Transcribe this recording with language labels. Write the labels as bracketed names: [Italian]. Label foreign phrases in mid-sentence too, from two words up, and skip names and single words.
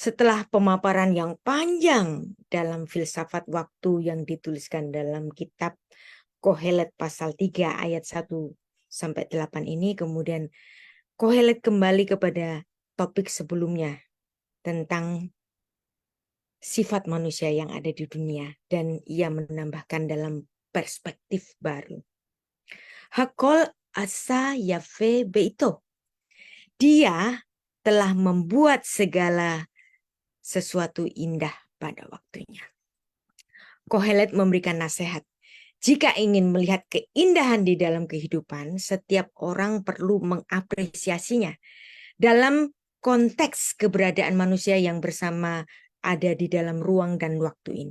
[Indonesian] Setelah pemaparan yang panjang dalam filsafat waktu yang dituliskan dalam kitab Kohelet pasal 3 ayat 1-8 ini, kemudian Kohelet kembali kepada topik sebelumnya tentang sifat manusia yang ada di dunia, dan ia menambahkan dalam perspektif baru. [Hebrew] הכל עשה יפה בעתו. [Indonesian] Dia telah membuat segala sesuatu indah pada waktunya. Kohelet memberikan nasihat. Jika ingin melihat keindahan di dalam kehidupan, setiap orang perlu mengapresiasinya dalam konteks keberadaan manusia yang bersama ada di dalam ruang dan waktu ini.